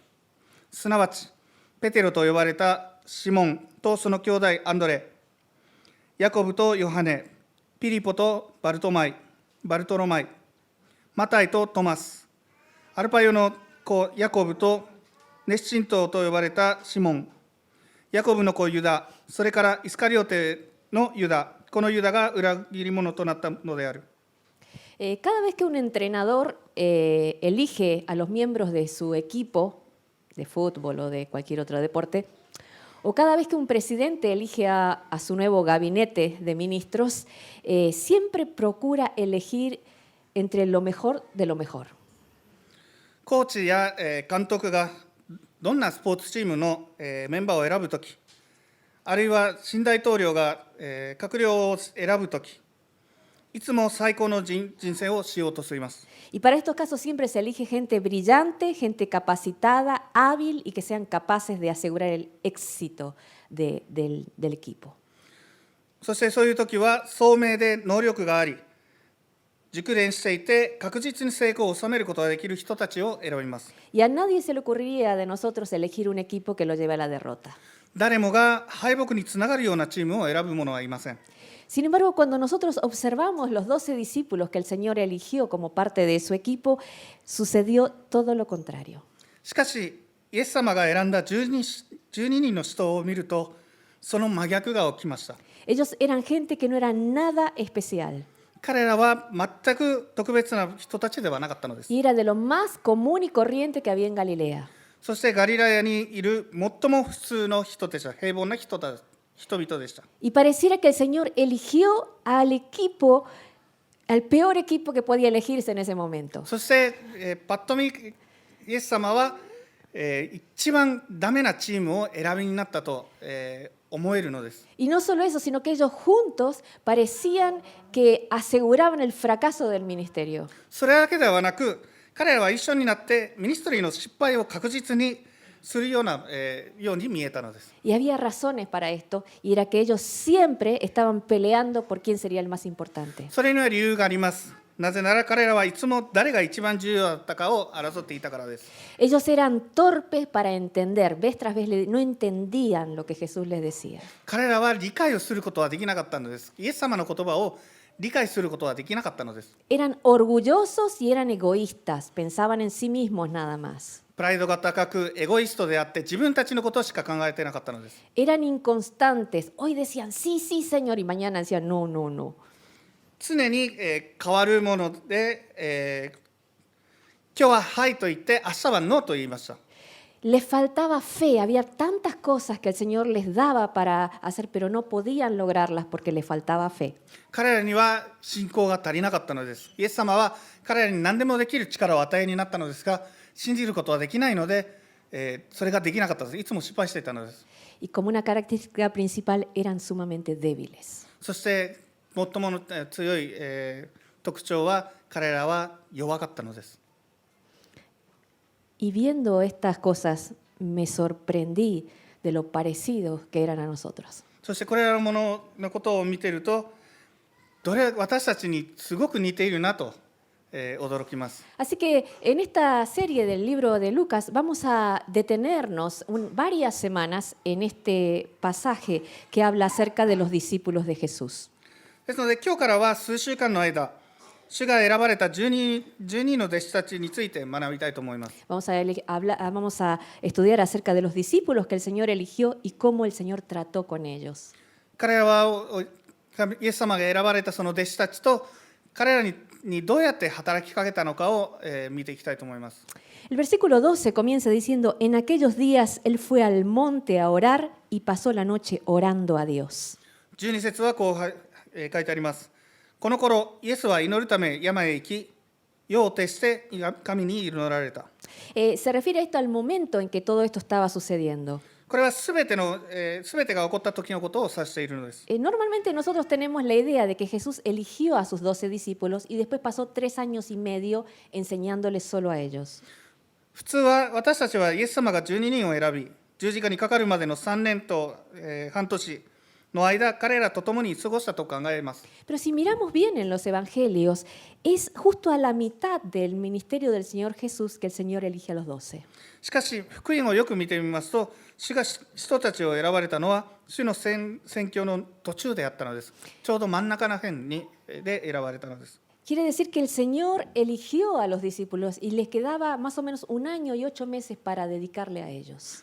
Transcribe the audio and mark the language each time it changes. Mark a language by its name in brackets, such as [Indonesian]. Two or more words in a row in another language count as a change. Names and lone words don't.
[Japanese] すなわちペテロと呼ばれたシモンとその兄弟アンドレ、ヤコブとヨハネ、ピリポとバルトロマイ、マタイとトマス、アルパヨの子ヤコブと熱心党と呼ばれたシモン、ヤコブの子ユダ、それからイスカリオテのユダ、このユダが裏切り者となったのである。 [Spanish] Cada vez que un entrenador elige a los miembros de su equipo de fútbol o de cualquier otro deporte, o cada vez que un presidente elige a su nuevo gabinete de ministros, siempre procura elegir entre lo mejor de lo mejor. [Japanese] コーチや監督がどんなスポーツチームのメンバーを選ぶとき、あるいは新大統領が閣僚を選ぶとき、いつも最高の人選をしようとしています。 [Spanish] Y para estos casos siempre se elige gente brillante, gente capacitada, hábil y que sean capaces de asegurar el éxito del equipo. [Japanese] そしてそういうときは聡明で能力があり、熟練していて確実に成功を収めることができる人たちを選びます。 [Spanish] Y a nadie se le ocurriría de nosotros elegir un equipo que lo lleve a la derrota. [Japanese] 誰もが敗北につながるようなチームを選ぶ者はいません。 [Spanish] Sin embargo, cuando nosotros observamos los 12 discípulos que el Señor eligió como parte de su equipo, sucedió todo lo contrario. [Japanese] しかし、イエス様が選んだ12人の人を見ると、その真逆が起きました。 [Spanish] Ellos eran gente que no era nada especial. [Japanese] 彼らは全く特別な人たちではなかったのです。 [Spanish] Y era de lo más común y corriente que había en Galilea. [Japanese] そしてガリラヤにいる最も普通の人でした。平凡な人々でした。 [Spanish] Y pareciera que el Señor eligió al equipo, al peor equipo que podía elegirse en ese momento. [Japanese] そして、パッと見イエス様は、一番ダメなチームを選びになったと、思えるのです。 [Spanish] Y no solo eso, sino que ellos juntos parecían que aseguraban el fracaso del ministerio. [Japanese] それだけではなく、彼らは一緒になってミニストリーの失敗を確実にするような、ように見えたのです。 [Spanish] Y había razones para esto, y era que ellos siempre estaban peleando por quién sería el más importante. [Japanese] それには理由があります。なぜなら彼らはいつも誰が一番重要だったかを争っていたからです。 [Spanish] Ellos eran torpes para entender, vez tras vez no entendían lo que Jesús les decía. [Japanese] 彼らは理解をすることはできなかったのです。イエス様の言葉を理解することはできなかったのです。 [Spanish] Eran orgullosos y eran egoístas, pensaban en sí mismos nada más. [Japanese] プライドが高くエゴイストであって自分たちのことしか考えていなかったのです。 [Spanish] Eran inconstantes, hoy decían sí, sí, Señor, y mañana decían no, no, no. [Japanese] 常に、変わるもので、今日ははいと言って明日はノーと言いました。 [Spanish] Les faltaba fe, había tantas cosas que el Señor les daba para hacer, pero no podían lograrlas porque les faltaba fe. [Japanese] 彼らには信仰が足りなかったのです。イエス様は彼らに何でもできる力を与えになったのですが、信じることはできないので、それができなかったです。いつも失敗していたのです。 [Spanish] Y como una característica principal eran sumamente débiles. [Japanese] そして最も強い、特徴は彼らは弱かったのです。 [Spanish] Y viendo estas cosas me sorprendí de lo parecidos que eran a nosotros. [Japanese] そしてこれらのもののことを見ていると、私たちにすごく似ているなと、驚きます。 [Spanish] Así que en esta serie del libro de Lucas vamos a detenernos varias semanas en este pasaje que habla acerca de los discípulos de Jesús. [Japanese] ですので今日からは数週間の間、主が選ばれた12の弟子たちについて学びたいと思います。 [Spanish] Vamos a estudiar acerca de los discípulos que el Señor eligió y cómo el Señor trató con ellos. [Japanese] 彼らはイエス様が選ばれたその弟子たちと彼らにどうやって働きかけたのかを、見ていきたいと思います。 [Spanish] El versículo 12 comienza diciendo, en aquellos días él fue al monte a orar y pasó la noche orando a Dios. [Japanese] 12 節はこう書いてあります。この頃イエスは祈るため山へ行き、夜を徹して神に祈られた。 [Spanish] Se refiere esto al momento en que todo esto estaba sucediendo. [Japanese] これはすべてが起こった時のことを指しているのです。 [Spanish] Normalmente nosotros tenemos la idea de que Jesús eligió a sus 12 discípulos y después pasó 3 años y medio enseñándoles solo a ellos. [Japanese] 普通は私たちはイエス様が12人を選び、十字架にかかるまでの3年と、半年の間、彼らと共に過ごしたと考えます。 [Spanish] Pero si miramos bien en los evangelios, es justo a la mitad del ministerio del Señor Jesús que el Señor elige a los 12. [Japanese] しかし、福音をよく見てみますと、主が人たちを選ばれたのは、主の宣教の途中であったのです。ちょうど真ん中の辺で選ばれたのです。 [Spanish] Quiere decir que el Señor eligió a los discípulos y les quedaba más o menos 1 año y 8 meses para dedicarle a ellos.